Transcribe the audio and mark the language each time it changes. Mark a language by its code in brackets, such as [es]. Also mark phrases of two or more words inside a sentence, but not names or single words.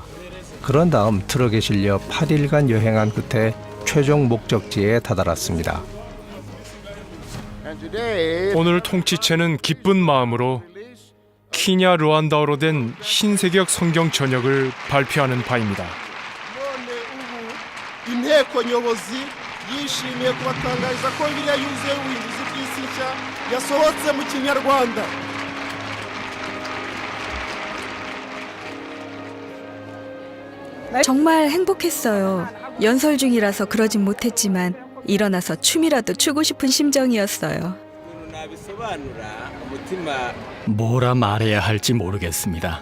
[ko] 그런 다음 트럭에 실려 8일간 여행한 끝에 최종 목적지에 다다랐습니다. 오늘 통치체는 기쁜 마음으로 키냐 루안다어로 된 신세계역 성경 전역을 발표하는 바입니다. [rw] inteko nyobozi yishimiye kubatangariza ko Bibiliya yuzuye ubuhinduzi bw'isi nshya yasohotse mu Kinyarwanda. [ko] 정말 행복했어요. 연설 중이라서 그러진 못했지만 일어나서 춤이라도 추고 싶은 심정이었어요. 뭐라 말해야 할지 모르겠습니다.